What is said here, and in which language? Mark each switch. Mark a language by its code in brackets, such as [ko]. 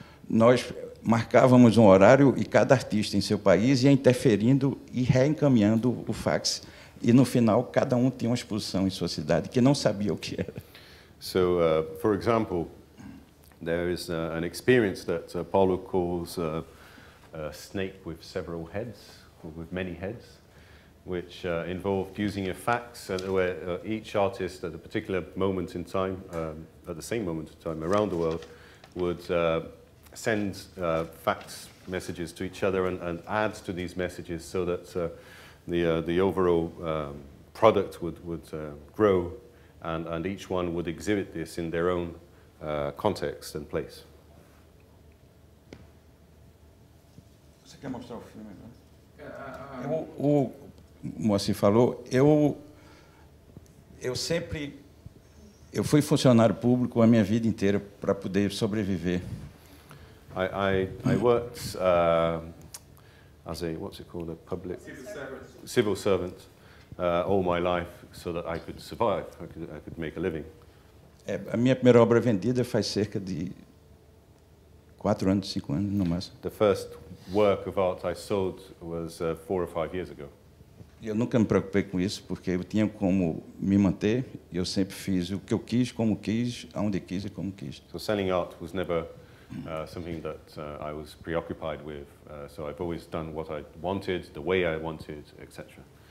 [pt] Nós marcávamos um horário e cada artista em seu país ia interferindo e reencaminhando o fax. E, no final, cada um tinha uma exposição em sua cidade que não sabia o que era. [en] So, for example, there is an experience that Paulo calls a snake with several heads, or with many heads, which involved using a fax where each artist at a particular moment in time, at the same moment in time around the world, would send fax messages to each other and add to these messages so that the overall product would grow, and each one would exhibit this in their own context and place. [pt] Você quer mostrar o filme agora? O Moacir falou, eu fui funcionário público a minha vida inteira para poder sobreviver. [en] I worked as a, what's it called, a public civil servant all my life so that I could survive, I could make a living. [pt] A minha primeira obra vendida faz cerca de 4 anos, 5 anos, no máximo. [en] The first work of art I sold was 4 or 5 years ago. [pt] Eu nunca me preocupei com isso, porque eu tinha como me manter, e eu sempre fiz o que eu quis, como quis, aonde quis e como quis. [en] So selling art was never something that I was preoccupied with. So I've always done what I wanted, the way I wanted, etc.